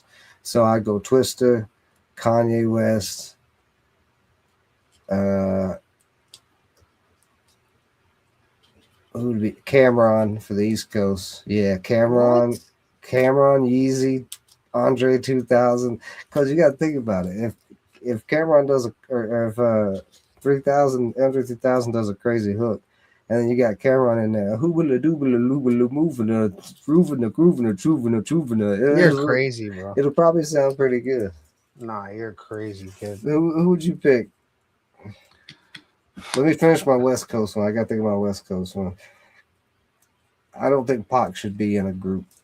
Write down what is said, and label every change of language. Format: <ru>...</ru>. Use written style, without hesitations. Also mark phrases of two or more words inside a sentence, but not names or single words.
<en>So I go Twister, Kanye West, who would be Cameron for the East Coast? Yeah, Cameron, Yeezy, Andre 2000. Because you got to think about it. If Cameron does if 3000 Andre 3000 does a crazy hook, and then you got Cameron in there, hoobala doobala loobala moving, grooving, trooving. You're crazy, bro. It'll probably sound pretty good. Nah, you're crazy, kid. Who would you pick? Let me finish my West Coast one. I got to think about West Coast one. I don't think Pac should be in a group.</en>